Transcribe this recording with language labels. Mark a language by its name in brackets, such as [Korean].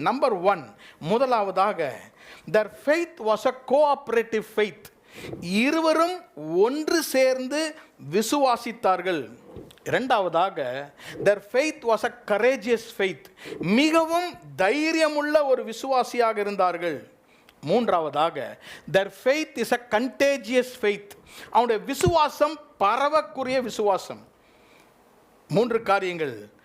[English] number 1, [Tamil] முதலாவதாக, [English] their faith was a cooperative faith. [Tamil] இருவரும் ஒன்று சேர்ந்து விசுவாசித்தார்கள். இரண்டாவதாக, [English] their faith was a courageous faith. [Tamil] மிகவும் தைரியமுள்ள ஒரு விசுவாசியாக இருந்தார்கள். மூன்றாவதாக, [English] their faith is a contagious faith. [Tamil] அவனுடைய விசுவாசம் பரவக்கூடிய விசுவாசம். 3 காரியங்கள்.